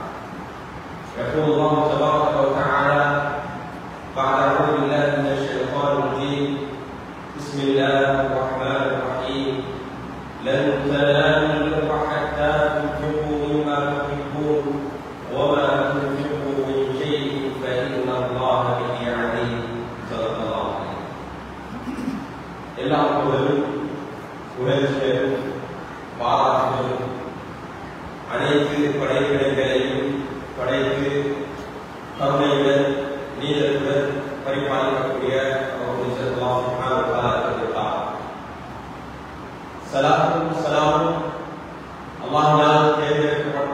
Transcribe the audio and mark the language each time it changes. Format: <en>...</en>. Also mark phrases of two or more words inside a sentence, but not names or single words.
<ar>يقول الله تبارك وتعالى بعد أعوذ بالله من الشيطان الرجيم بسم الله الرحمن الرحيم لن تنالوا البر حتى تنفقوا مما تحبون وما تنفقوا من شيء فإن الله به عليم صدق الله عليه</ar> <ta>எல்லா புகழும் புகழ்ச்சியும் பாராட்டுகளும் அனைத்து படைப்பிடங்களையும் படைத்து கருணையுடன் நீதத்துடன் பரிபாலிக்கக்கூடிய சலாத்தும் சலாமும் அல்லாஹ்வால் தேர்ந்தெடுக்கப்பட்ட</ta>